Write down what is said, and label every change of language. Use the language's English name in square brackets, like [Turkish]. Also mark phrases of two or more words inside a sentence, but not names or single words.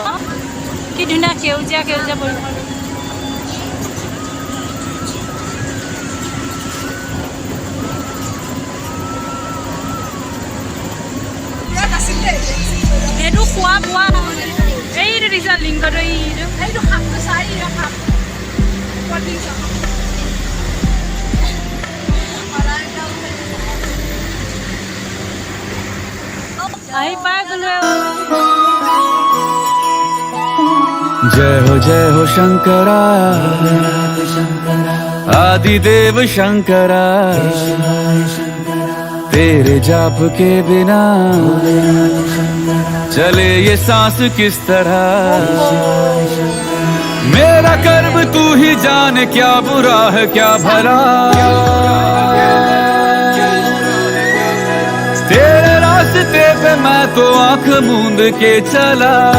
[Assamese] কি ধুনীয়া সেউজীয়া সেউজীয়া পৰিৱেশ। এইটো খোৱা বোৱা এইটো দেখিছা লিংকটো এইটো শাকটো চাৰি শাক আহি পাই গ'লো। [Hindi] जय हो शंकरा आदिदेव शंकरा तेरे जाप के बिना चले ये सांस किस तरह मेरा कर्म तू ही जाने क्या बुरा है क्या भला तेरे रास्ते पे मैं तो आंख मूंद के चला